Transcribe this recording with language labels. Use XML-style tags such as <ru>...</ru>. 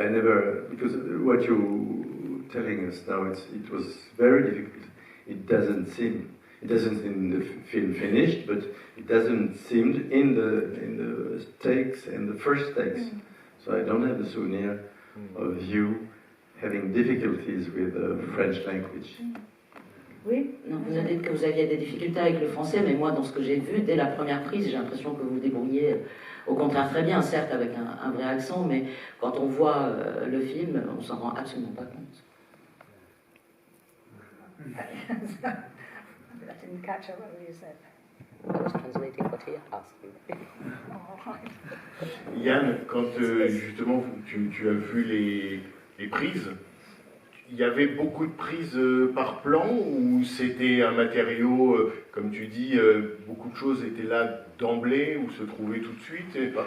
<en>I never, because what you're telling us now, it was very difficult. It doesn't seem the film finished, but it doesn't seem in the takes, in the first takes. So I don't have the souvenir of you having difficulties with the French language.</en> <fr>Oui. Non, vous avez dit que vous aviez des difficultés avec le français, mais moi, dans ce que j'ai vu, dès la première prise, j'ai l'impression que vous vous débrouillez au contraire très bien, certes avec un vrai accent, mais quand on voit le film, on s'en rend absolument pas compte.</fr> <en>I didn't catch what you said. I was translating what he asked you. Oh, right.</en> <fr>Yann, quand justement tu as vu les prises, il y avait beaucoup de prises par plan ou c'était un matériau, comme tu dis, beaucoup de choses étaient là d'emblée ou se trouvaient tout de suite</fr>